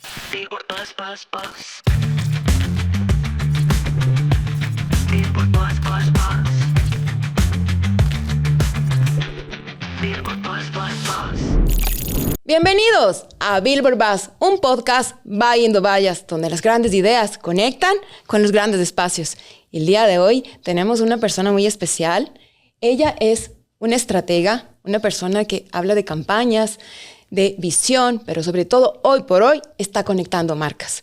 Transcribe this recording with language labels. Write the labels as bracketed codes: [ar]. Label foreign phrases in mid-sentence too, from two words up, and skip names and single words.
[es] Billboard Buzz Buzz Buzz. Billboard Buzz Buzz Buzz. Billboard Buzz Buzz Buzz. Bienvenidos a Billboard Buzz, un podcast Buying Vallas, donde las grandes ideas conectan con los grandes espacios. Y el día de hoy tenemos una persona muy especial. Ella es una estratega, una persona que habla de campañas, de visión, pero sobre todo hoy por hoy está conectando marcas.